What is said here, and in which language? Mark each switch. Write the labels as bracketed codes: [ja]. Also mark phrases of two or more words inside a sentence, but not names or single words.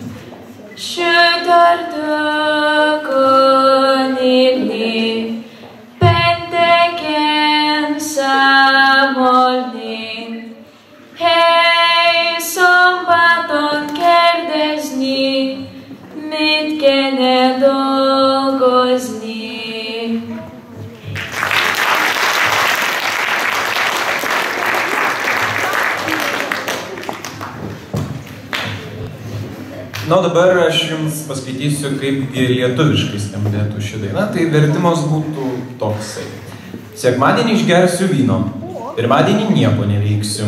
[hu] csütörtökön írni, pénteken számolni, hely, szombaton kérdezni, mit kéne dolgozni. [lt] Na, dabar aš jums paskaitysiu, kaipgi lietuviškai skambėtų ši daina. Tai vertimas būtų toksai. Sekmadienį išgersiu vyno, pirmadienį nieko neveiksiu.